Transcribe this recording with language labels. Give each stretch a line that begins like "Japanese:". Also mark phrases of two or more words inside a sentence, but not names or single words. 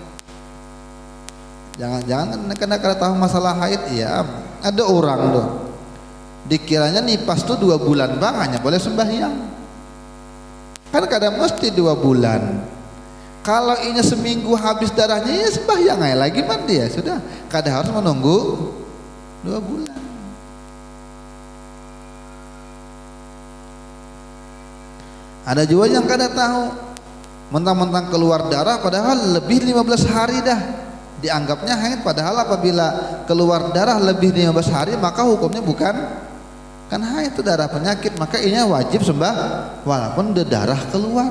Indonesian: Jangan karena tahu masalah haid ya. Ada orang tuh dikiranya nipas tuh 2 bulan Bang, hanya boleh sembahyang kan kadang mesti 2 bulan. Kalau ini seminggu habis darahnya ya sembahyang aja lagi mandi ya sudah, kadang harus menunggu 2 bulan. Ada juga yang kadang tahu mentang-mentang keluar darah padahal lebih 15 hari dah dianggapnya haid, padahal apabila keluar darah lebih 15 hari maka hukumnya bukan kan haid, itu darah penyakit, maka ini wajib sembah walaupun udah darah keluar.